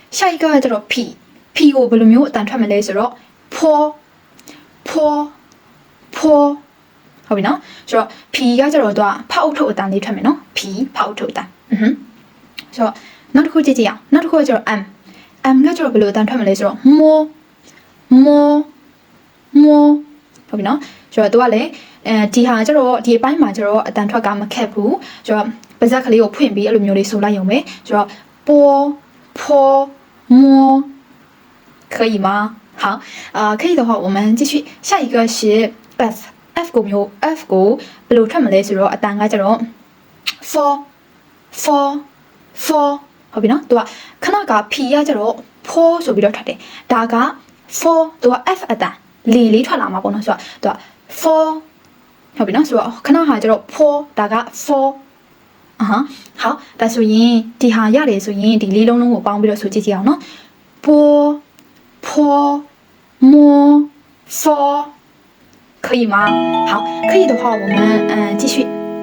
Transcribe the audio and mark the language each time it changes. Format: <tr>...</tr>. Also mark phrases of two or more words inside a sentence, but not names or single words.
<zh>下一个叫做</zh> <my>p ကိုဘယ်လိုမျိုးအတန်ထွက်မလဲဆိုတော့ pour ဟုတ်ပြီနော်ဆိုတော့ p ကကျတော့သူကဖောက်ထုတ်အတန်လေးထွက်မယ်နော် p ဖောက်ထုတ်အတန်ဆိုတော့နောက်တစ်ခုကြည့်ကြည့်အောင်နောက်တစ်ခုကကျတော့ m ကကျတော့ဘယ်လိုအတန်ထွက်မလဲဆိုတော့ more ဟုတ်ပြီနော်ဆိုတော့သူကလည်းဒီဟာကျတော့ဒီအပိုင်းမှာကျတော့အတန်ထွက်ကမခက်ဘူးဆိုတော့ပါးစပ်ကလေးကိုဖွင့်ပြီးအဲ့လိုမျိုးလေးဆိုလိုက်ရုံပဲဆိုတော့ pour</my> <zh>可以吗？好，可以的话，我们继续。下一个是</zh> <my>F ကိုမျိုး F ကိုဘယ်လိုထွက်မလဲဆိုတော့အတန်ကကျတော့ for ဟုတ် ပြီနော်သူကခဏက P ကကျတော့ for ဆိုပြီးတော့ထွက်တယ်ဒါက for သူက F အတန်လေးထွက်လာမှာပေါ့နော်ဆိုတော့သူက for ဟုတ်ပြီနော်ဆိုတော့ခဏဟာကျတော့ for ဒါက for 好ဒါဆိုရင်ဒီဟာရတယ်ဆိုရင်ဒီလေးလုံးလုံးကိုပေါင်းပြီးတော့ဆိုကြည့်ကြည့်အောင်နော် pour</my> <zh>可以吗？好，可以的话，我们继续。</zh>